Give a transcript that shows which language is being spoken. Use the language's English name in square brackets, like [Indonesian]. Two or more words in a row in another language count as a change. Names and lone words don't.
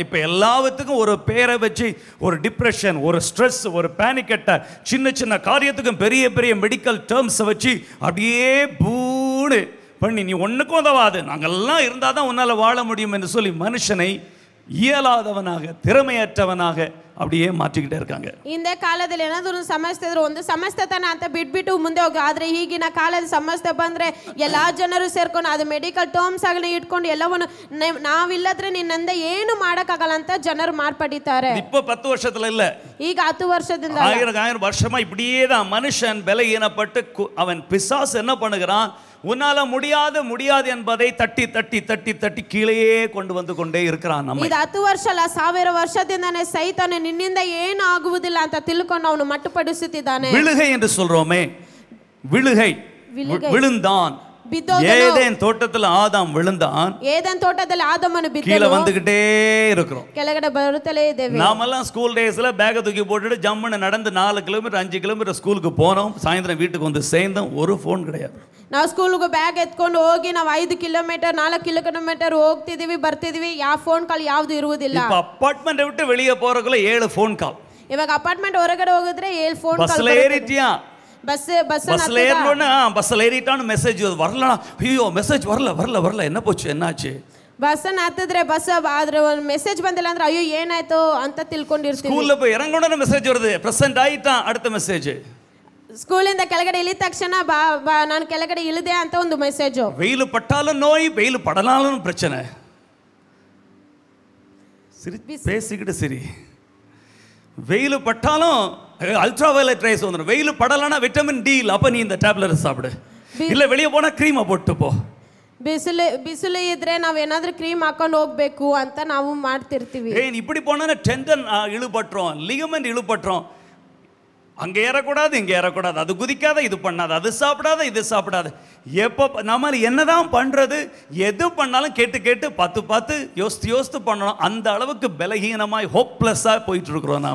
[Tamil] இப்போ எல்லாத்துக்கும் ஒரு பேரை வச்சு ஒரு டிப்ரெஷன், ஒரு ஸ்ட்ரெஸ், ஒரு [English] panic attack, [Tamil] சின்ன சின்ன காரியத்துக்கும் பெரிய பெரிய [English] medical terms [Tamil] வச்சு அப்படியே பூடு பண்ணி நீ ஒன்றுக்கும் உதவாது, நாங்கள்லாம் இருந்தால் தான் உன்னால் வாழ முடியும் என்று சொல்லி மனுஷனை இயலாதவனாக, திறமையற்றவனாக அப்படியே மாற்றிக்கிட்டே இருக்காங்க. [Kannada] ಹಿಂದೆ ಕಾಲದಲ್ಲಿ ಏನಾದರೂ ಒಂದು ಸಮಸ್ಯೆ ಇದ್ರೆ ಒಂದು ಸಮಸ್ಯೆ ತಾನೆ ಅಂತ ಬಿಟ್ಬಿಟ್ಟು ಮುಂದೆ ಹೋಗಿ, ಆದ್ರೆ ಈಗಿನ ಕಾಲದ ಸಮಸ್ಯೆ ಬಂದ್ರೆ ಎಲ್ಲಾ ಜನರು ಸೇರ್ಕೊಂಡು ಅದು [English] medical terms [Kannada] ಆಗಲಿ ಇಟ್ಕೊಂಡು ಎಲ್ಲವನ್ನು ನಾವಿಲ್ಲದ್ರೆ ನಿನ್ನಿಂದ ಏನು ಮಾಡಕ್ಕಾಗಲ್ಲ ಅಂತ ಜನರು ಮಾರ್ಪಡಿತಾರೆ. [Tamil] இப்போ 10 வருஷத்துல இல்ல, [Kannada] ಈಗ 10 ವರ್ಷದಿಂದ [Tamil] ஆயிரம் வருஷமா இப்படியே தான் மனுஷன் பலகீனப்பட்டு அவன் பிசாசு என்ன பண்ணுகிறான், உன்னால முடியாது என்பதை தட்டி தட்டி தட்டி தட்டி கீழே கொண்டு வந்து கொண்டே இருக்கிறான். நம்ம [Kannada] ಇದು 10 ವರ್ಷ ಅಲ್ಲ, 1000 ವರ್ಷದಿಂದನೇ ಸೈತಾನ ನಿನ್ನಿಂದ ಏನು ಆಗುವುದಿಲ್ಲ ಅಂತ ತಿಳ್ಕೊಂಡು ಅವನು ಮಟ್ಟುಪಡಿಸುತ್ತಿದ್ದಾನೆ. [Tamil] விழுகை என்று சொல்றோமே, விழுகை, விழுந்தான். ஏதேன் தோட்டத்தில் ஆதாம் விழுந்தான். ஏதேன் தோட்டத்தில் [Kannada] ஆதாமನು ಬಿದ್ದನು. [Tamil] கீழ வந்துகிட்டே இருக்கிறோம், [Kannada] ಕೆಳಗಡೆ ಬರುತ್ತಲೇ ಇದ್ದೇವೆ. [Tamil] நாமெல்லாம் [English] school days [Tamil] பேக தூக்கி போட்டுட்டு ஜம்முன்னு நடந்து 4 கிலோமீட்டர் 5 கிலோமீட்டர் ஸ்கூலுக்கு போனோம். சாயந்தரம் வீட்டுக்கு வந்து சேர்ந்தோம், ஒரு ஃபோன் கிடையாது. [Kannada] ನಾವು ಸ್ಕೂಲ್ಗೆ ಬ್ಯಾಗ್ ಎತ್ಕೊಂಡು ಹೋಗಿ ನಾವು 5 ಕಿಲೋಮೀಟರ್ 4 ಕಿಲೋಮೀಟರ್ ಹೋಗ್ತಿದೀವಿ ಬರ್ತಿದೀವಿ, ಯಾವ [English] phone call [Kannada] ಯಾವುದು ಇರುವುದಿಲ್ಲ. [Tamil] இப்ப அபார்ட்மெண்ட் விட்டு வெளியே போறதுக்குள்ள 7 [English] phone call. [Kannada] ಇವಾಗ ಅಪಾರ್ಟ್ಮೆಂಟ್ ಹೊರಗಡೆ ಹೋಗಿದ್ರೆ 7 [English] phone call. [Tamil] பஸ்ல ஏறிட்டியா? பஸ்ல ஏறணும்னா பஸ்ல ஏறிட்டான்னு மெசேஜ் வரலனா, ஐயோ மெசேஜ் வரல என்ன போச்சு, என்னாச்சு? [Kannada] ಬಸ್ಸನ್ನ ಹತ್ತಿದ್ರೆ ಬಸ್ ಆದ್ರೆ ಒಂದು ಮೆಸೇಜ್ ಬಂದಿಲ್ಲ ಅಂದ್ರೆ ಅಯ್ಯೋ ಏನಾಯ್ತು ಅಂತ ತಿಳ್ಕೊಂಡಿರ್ತೀವಿ. [Tamil] ಸ್ಕೂಲ್ல போய் இறங்கணும்னா மெசேஜ் வருது, பிரசன்ட் ஆயிட்டான், அடுத்த மெசேஜ். [Kannada] ಸ್ಕೂಲಿಂದ ಕೆಳಗಡೆ ಇಳಿದ ತಕ್ಷಣ ನಾನು ಕೆಳಗಡೆ ಇಳಿದೆ ಅಂತ ಒಂದು ಮೆಸೇಜ್. [Tamil] வெயில் பட்டாலும் நோய், வெயில் படலாலும் பிரச்சனை. பேசிக்கிட்டு சரி, வெயில் பட்டாலும் [English] ultra violet rays [Tamil] வந்துடும், வெயில் படலனா [English] vitamin D [Tamil] இல்லை, அப்போ நீ இந்த டேப்லெட் சாப்பிடு, இல்லை வெளியே போனால் க்ரீமை போட்டு போ. [Kannada] ಬಿಸಿಲು ಇದ್ರೆ ನಾವೇನಾದ್ರೂ ಕ್ರೀಮ್ ಹಾಕೊಂಡು ಹೋಗ್ಬೇಕು ಅಂತ ನಾವು ಮಾಡ್ತಿರ್ತೀವಿ. [Tamil] இப்படி போனா டெண்டன் இழுபட்டுறோம், லிகமெண்ட் இழுபட்டுறோம், அங்கே ஏறக்கூடாது இங்கே ஏறக்கூடாது, அது குதிக்காத இது பண்ணாது, அது சாப்பிடாத இது சாப்பிடாது. எப்போ நம்ம என்னதான் பண்ணுறது, எது பண்ணாலும் கேட்டு கேட்டு பார்த்து யோசித்து பண்ணணும். அந்த அளவுக்கு பலகீனமாய் ஹோப்லெஸ்ஸாக போயிட்டு இருக்கிறோம் நாம.